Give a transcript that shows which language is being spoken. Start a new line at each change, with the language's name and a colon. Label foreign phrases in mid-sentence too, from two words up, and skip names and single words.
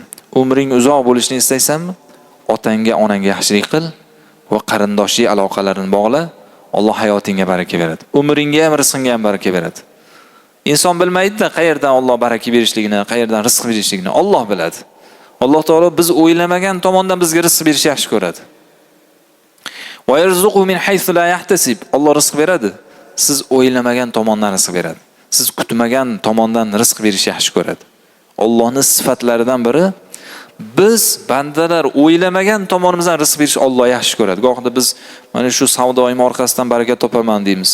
Uzbek: Umring uzoq bo'lishini istaysanmi? Otangga, onangga yaxshilik qil va qarindoshlik aloqalarini bog'la. Alloh hayotingga baraka beradi. Umringga ham, rizqingga ham baraka beradi. Inson bilmaydi-da, qayerdan Alloh baraka berishligini, qayerdan rizq berishligini Alloh biladi. Alloh taolo biz o'ylamagan tomondan bizga rizq berishni yaxshi ko'radi.
Arabic: ويرزق من حيث لا يحتسب.
Uzbek: Alloh rizq beradi. Siz o'ylamagan tomondan rizq beradi. siz kutmagan tomondan rizq berish yaxshi ko'radi. Allohning sifatlaridan biri biz bandalar o'ylamagan tomonimizdan rizq berish Alloh yaxshi ko'radi. Go'yoqda biz mana shu savdoyim orqasidan baraka topaman deymiz.